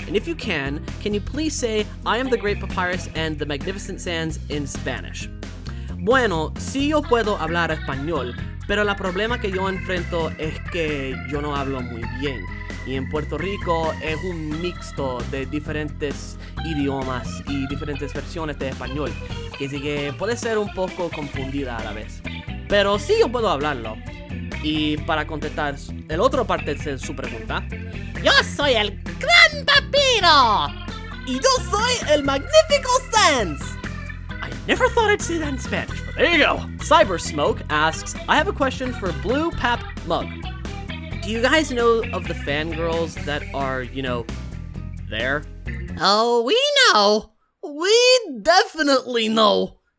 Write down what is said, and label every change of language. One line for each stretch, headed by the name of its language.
English: And if you can you please say, I am the Great Papyrus and the Magnificent Sands in Spanish?
Spanish: Bueno, sí yo puedo hablar español, pero el problema que yo enfrento es que yo no hablo muy bien. Y en Puerto Rico es un mixto de diferentes idiomas y diferentes versiones de español, que sí que puede ser un poco confundida a la vez. Pero sí yo puedo hablarlo. Y para contestar el otro parte de su pregunta, Yo soy el Gran Papiro. y yo soy el Magnifico Sans.
English: I never thought I'd say that in Spanish, but there you go. Cyber Smoke asks, I have a question for Blue Pap Mug. Do you guys know of the fangirls that are, there? Oh, we know. We definitely know.